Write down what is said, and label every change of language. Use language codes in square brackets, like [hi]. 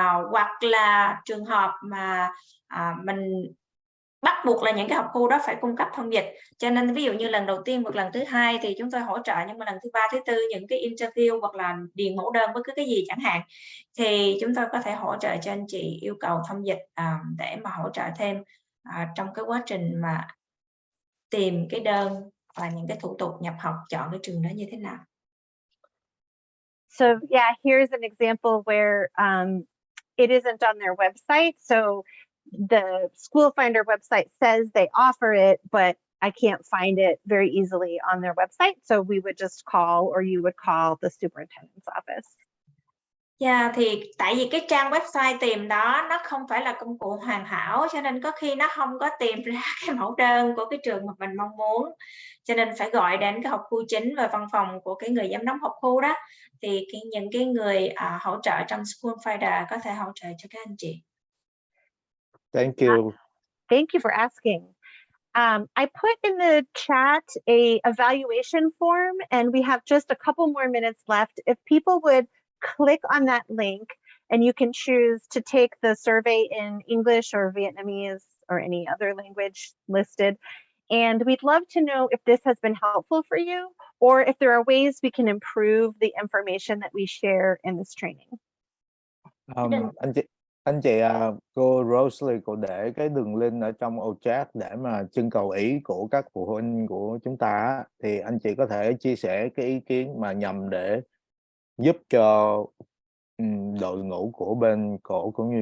[vi] Hoặc là trường hợp mà mình bắt buộc là những cái học khu đó phải cung cấp thông dịch, cho nên ví dụ như lần đầu tiên hoặc lần thứ hai thì chúng tôi hỗ trợ, nhưng mà lần thứ ba, thứ tư những cái interview hoặc là điền mẫu đơn bất cứ cái gì chẳng hạn, thì chúng tôi có thể hỗ trợ cho anh chị yêu cầu thông dịch để mà hỗ trợ thêm trong cái quá trình mà tìm cái đơn và những cái thủ tục nhập học, chọn cái trường đó như thế nào. [en] So yeah, here's an example where it isn't on their website. So the School Finder website says they offer it, but I can't find it very easily on their website. So we would just call, or you would call the superintendent's office. [vi] Dạ, thì tại vì cái trang website tìm đó nó không phải là công cụ hoàn hảo, cho nên có khi nó không có tìm ra cái mẫu đơn của cái trường mà mình mong muốn, cho nên phải gọi đến cái học khu chính và văn phòng của cái người giám đốc học khu đó, thì những cái người hỗ trợ trong School Finder có thể hỗ trợ cho các anh chị. [en] Thank you. Thank you for asking. I put in the chat a evaluation form, and we have just a couple more minutes left. If people would click on that link, and you can choose to take the survey in English or Vietnamese or any other language listed. And we'd love to know if this has been helpful for you, or if there are ways we can improve the information that we share in this training. [vi] Anh chị cô Rosalie cô để cái đường link ở trong ô chat để mà trưng cầu ý của các phụ huynh của chúng ta á, thì anh chị có thể chia sẻ cái ý kiến mà nhằm để giúp cho đội ngũ của bên cổ cũng như